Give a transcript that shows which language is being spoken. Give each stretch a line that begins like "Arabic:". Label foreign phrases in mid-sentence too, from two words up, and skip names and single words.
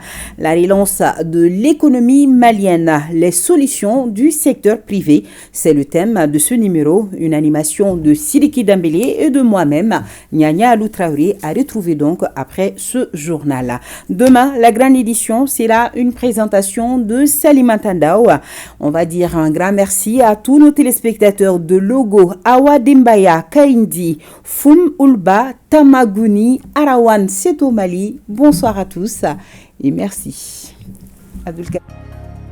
French: La relance de l'économie malienne, les solutions du secteur privé, c'est le thème de ce numéro, une animation de Sidiki Dambélé et de moi-même, Nyanya Alou Traoré, à retrouver donc après ce journal. Demain, la grande édition sera une présentation de Salima Tandao. On va dire un grand merci à tous nos téléspectateurs de Logo, Awa Dembaya, Kaindi, Fum Ulba, Tamaguni, Arawan, Seto Mali. Bonsoir à tous et merci. Abdul